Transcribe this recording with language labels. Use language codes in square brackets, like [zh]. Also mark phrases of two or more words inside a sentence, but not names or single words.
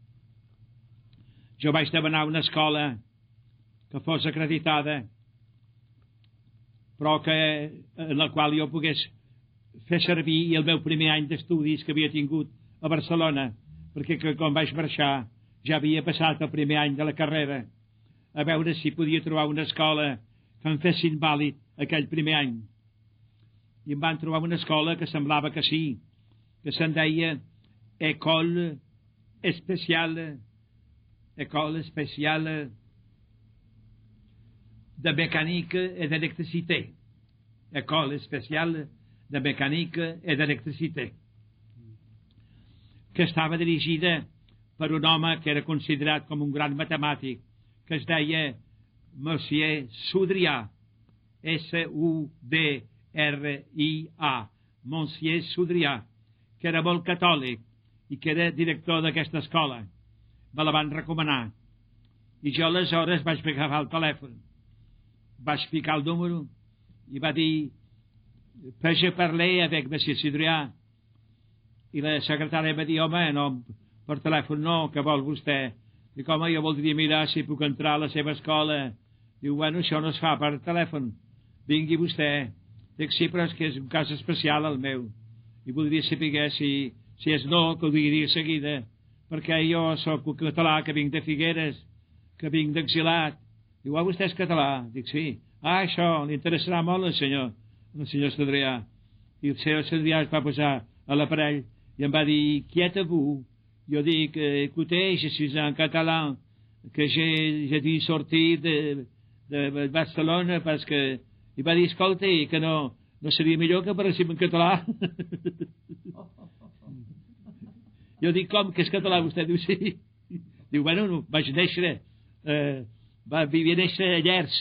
[ca] Jo vaig demanar una escola que fos acreditada, però en la qual jo pogués fer servir el meu primer any d'estudis que havia tingut a Barcelona, perquè quan vaig marxar ja havia passat el primer any de la carrera, a veure si podia trobar una escola que em fes invàlid aquell primer any. I em van trobar una escola que semblava que sí, que se'n deia École Spéciale de Mécanique et d'Électricité. École Spéciale de Mécanique et d'Électricité, que estava dirigida per un home que era considerat com un gran matemàtic, que es deia Monsieur Soudria, S-U-D-R-I-A, Monsieur Soudria, que era molt catòlic i que era director d'aquesta escola. Me la van recomanar I jo aleshores vaig agafar el telèfon, vaig picar el número i va dir [fr] «Puis parler avec monsieur Cidrià». [ca] I la secretària va dir «Home, no, per telèfon no, què vol vostè?» Dic «Home, jo voldria mirar si puc entrar a la seva escola». Diu «Bueno, això no es fa per telèfon, vingui vostè». Dic «Sí, però és que és un cas especial el meu i voldria saber si és no, que ho digui de seguida, perquè jo sóc un català que vinc de Figueres, que vinc d'exilat». Diu «Ah, vostè és català?» Dic «Sí». «Ah, això li interessarà molt al senyor Cidrià». I el senyor Cidrià es va posar a l'aparell i em va dir [fr] «Qui êtes-vous?» [ca] Jo dic [fr] «Écoutez, je suis un catalan, que j'ai dû sortir de Barcelona parce que...» [ca] I va dir «Escolta, que no seria millor que parléssim en català?» Jo dic «Com, que és català?» Vostè diu «Sí». Diu «Bueno, vaig néixer, vivia néixer a Llers».